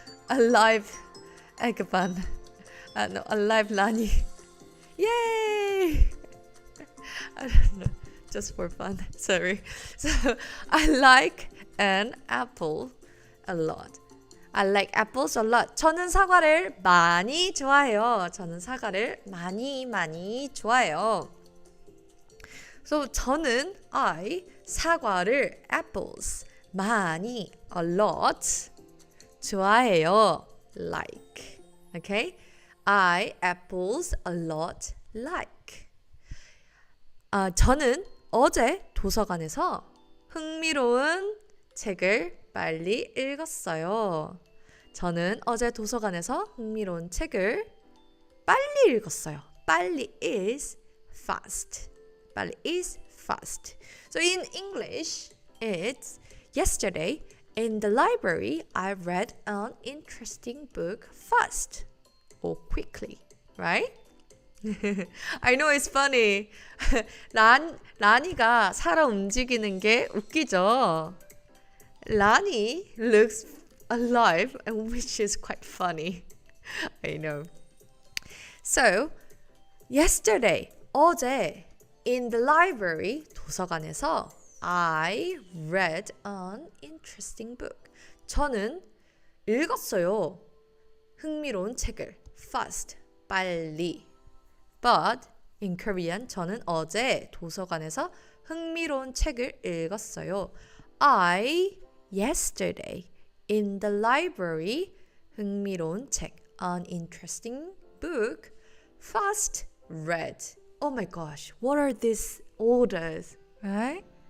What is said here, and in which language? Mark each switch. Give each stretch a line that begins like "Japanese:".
English: Alive Eggbun. No, alive Lani. Yay! I don't know, just for fun. Sorry. So I like an apple a lot. I like apples a lot.
Korean: 저는 사과를 많이 좋아해요. 저는 사과를 많이 좋아해요.
English: So
Korean: 저는
English: I
Korean: 사과를
English: apples
Korean: 많이
English: a lot
Korean: 좋아해요.
English: Like. Okay? I apples a lot like.
Korean: 저는 어제 도서관에서 흥미로운 책을 빨리 읽었어요. 저는 어제 도서관에서 흥미로운 책을 빨리 읽었어요.
English: 빨리 is fast. 빨리 is fast. So in English, it's yesterday in the library I read an interesting book fast or quickly, right? I know it's funny.
Korean: 라니가 살아 움직이는 게 웃기죠.
English: 라니 looks alive, which is quite funny. I know. So, yesterday,
Korean: 어제,
English: in the library,
Korean: 도서관에서
English: I read an interesting book.
Korean: 저는 읽었어요. 흥미로운 책을.
English: Fast, 빨리. But in Korean,
Korean: 저는 어제 도서관에서 흥미로운 책을 읽었어요.
English: I yesterday in the library
Korean: 흥미로운 책,
English: an interesting book, fast read. Oh my gosh, what are these orders, right?